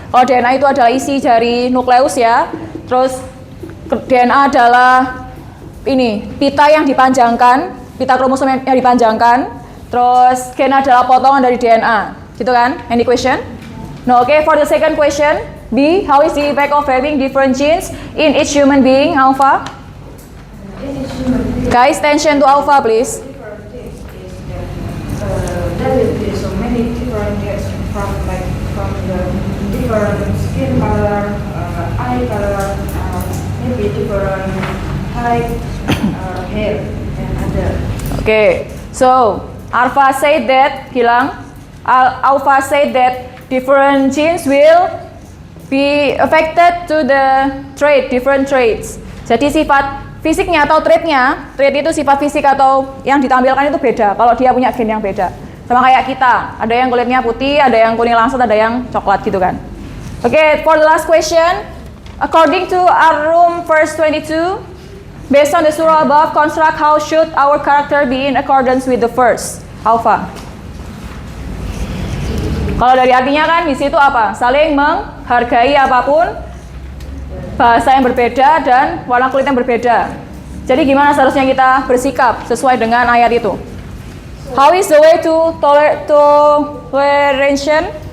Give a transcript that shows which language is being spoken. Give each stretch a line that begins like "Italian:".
Indonesian: Kalau DNA itu adalah isi dari nukleus ya. Terus DNA adalah ini pita yang dipanjangkan, pita kromosom yang dipanjangkan. Terus gen adalah potongan dari DNA, gitu kan?
English: Any question? No, okay. For the second question, B. How is the effect of having different genes in each human being, Alpha? In each human being, Guys, attention to Alpha, please. different things is that there will be so many different things from the different skin color, eye color, maybe different height, hair, and other. Okay, so Alpha said that, Gilang, Alpha said that different genes will be affected to the different traits.
Indonesian: Jadi sifat fisiknya atau trait itu sifat fisik atau yang ditampilkan itu beda. Kalau dia punya gen yang beda, sama kayak kita, ada yang kulitnya putih, ada yang kuning langsat, ada yang coklat gitu kan.
English: Okay, for the last question, according to Ar-Rum verse 22. Based on the surah above, construct how should our character be in accordance with the first. Alpha.
Indonesian: Kalau dari artinya kan di situ apa? Saling menghargai apapun, bahasa yang berbeda dan warna kulit yang berbeda. Jadi gimana seharusnya kita bersikap sesuai dengan ayat itu?
English: How is the way to toleration?